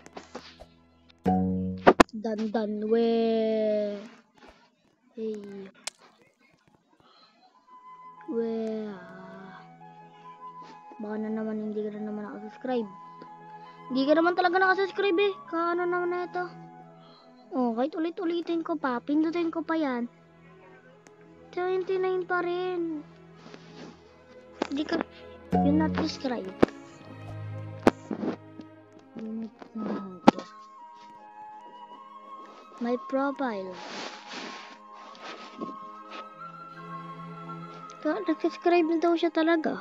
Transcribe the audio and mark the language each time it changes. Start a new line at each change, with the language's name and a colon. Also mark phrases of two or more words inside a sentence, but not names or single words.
Filipino: Dan we. Hey. We. Baka na naman hindi ka na naman nakasubscribe. Hindi ka naman talaga nakasubscribe eh. Kaano naman na ito? Oh, kahit ulit-ulitin ko pa. Pindutin ko pa yan. 29 pa rin. Hindi ka.
English: You're not subscribe. My profile.
Filipino: Nag-subscribe na daw siya talaga.